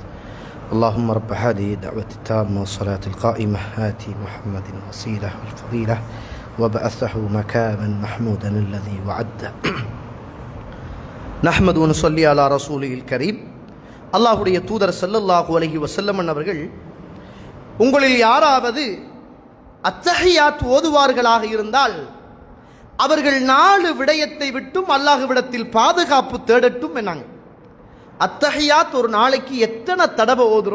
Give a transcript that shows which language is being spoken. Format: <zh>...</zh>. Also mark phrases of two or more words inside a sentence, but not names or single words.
<ar>اللهم رب هذه الدعوة التامة والصلاة القائمة آتي محمد الوسيلة والفضيلة وبعثه مكانا محمودا الذي وعده. نحمد ونصلي على رسوله الكريم.</ar> <ta>அல்லாஹ்வுடைய தூதர்</ta> <ar>صلى الله عليه وسلم</ar> <ta>அவர்கள் உங்களில் யாராவது அத்தஹியாத் ஓதுவார்களாக இருந்தால் அவர்கள் 4 விடயத்தை விட்டும் அல்லாஹ்விடத்தில் பாதுகாப்பு தேடட்டும் என்னாங்க. அத்தஹியாத் ஒரு நாளைக்கு எத்தனை தடவை ஓதுறோம்?</ta>